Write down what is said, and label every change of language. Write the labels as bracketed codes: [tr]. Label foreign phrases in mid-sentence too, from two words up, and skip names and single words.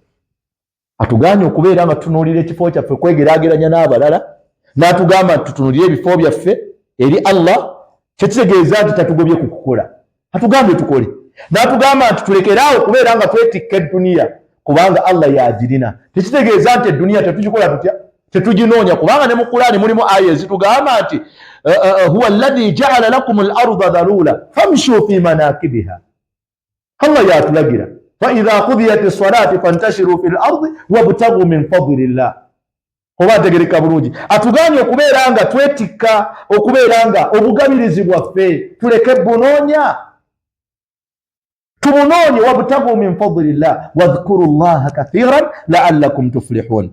[lg] Atugaanye okubeera nga tutunuulira ekifo kyaffe kwegeraageranya n'abalala, n'atugamba nti tutunuulire ebifo byaffe eri Allah, kyekitegeeza nti tatugobye ku kukola. Atugambye tukole. N'atugamba nti tulekeraawo okubeera nga twetikka edduniya kubanga Allah yagirina. Tekitegeeza nti edduniya tetugikola tutya, tetuginoonya, kubanga ne mu Qur'ani mulimu aya ezitugamba nti [ar] هو الذي جعل لكم الأرض ذلولا فامشوا في مناكبها. [lg] Allah yatulagira [ar] فإذا قضيت الصلاة فانتشروا في الأرض وابتغوا من فضل الله. [lg] Oba tegereka bulungi, atuganye okubeera nga twetikka, okubeera nga obugabirizi bwaffe tuleke bunoonya, tubunonye. [ar] وابتغوا من فضل الله واذكروا الله كثيرا لعلكم تفلحون.